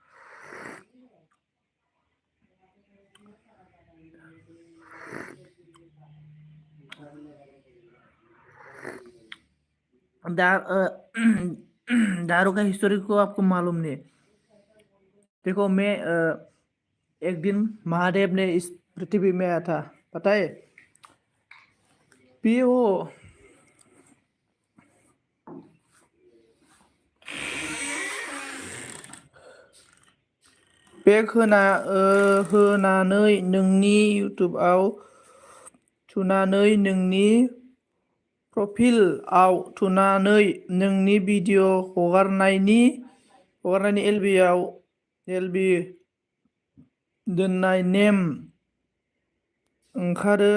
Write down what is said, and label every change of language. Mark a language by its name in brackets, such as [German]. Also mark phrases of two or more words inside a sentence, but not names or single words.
[Hindi] दारू का हिस्टोरी को आपको मालूम नहीं? देखो, मैं एक दिन महादेव ने इस पृथ्वी में आया था, पता है? पियो। [Bodo] पेक होनानै नोंनि इउटुबआव थुनानै नोंनि प्रफाइलआव थुनानै नोंनि भिडिअ हगारनायनि एलबि दोननाय नेम ओंखारो।